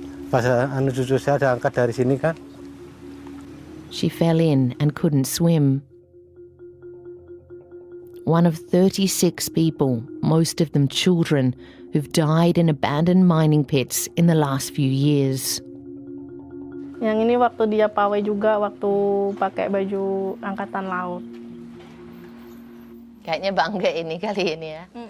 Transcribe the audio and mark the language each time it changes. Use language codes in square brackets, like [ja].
[id] Pas cucu saya ada angkat dari sini kan. [en] She fell in and couldn't swim. One of 36 people, most of them children, who've died in abandoned mining pits in the last few years. [id] Yang ini waktu dia pawai juga, waktu pakai baju angkatan laut. Kayaknya bangga ini kali ini ya.